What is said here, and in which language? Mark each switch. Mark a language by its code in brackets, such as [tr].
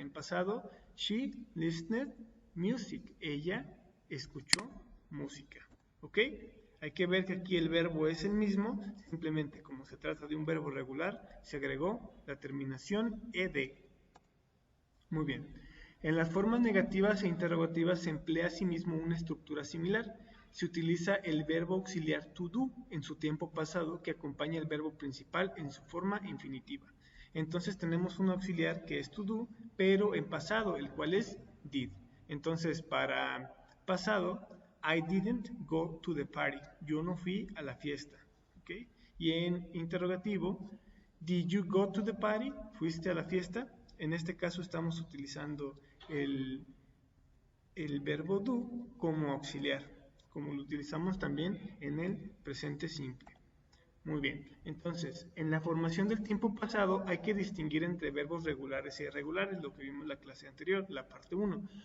[es] En pasado, [en] she listened music. [es] Ella escuchó música. ¿Ok? Hay que ver que aquí el verbo es el mismo, simplemente como se trata de un verbo regular, se agregó la terminación ed. Muy bien. En las formas negativas e interrogativas se emplea asimismo una estructura similar. Se utiliza el verbo auxiliar to do en su tiempo pasado que acompaña el verbo principal en su forma infinitiva. Entonces tenemos un auxiliar que es to do, pero en pasado, el cual es did. Entonces para pasado, [en] I didn't go to the party. [es] Yo no fui a la fiesta. ¿Okay? Y en interrogativo, [en] did you go to the party? [es] ¿Fuiste a la fiesta? En este caso estamos utilizando el verbo do como auxiliar, como lo utilizamos también en el presente simple. Muy bien, entonces, en la formación del tiempo pasado hay que distinguir entre verbos regulares e irregulares, lo que vimos en la clase anterior, la parte 1.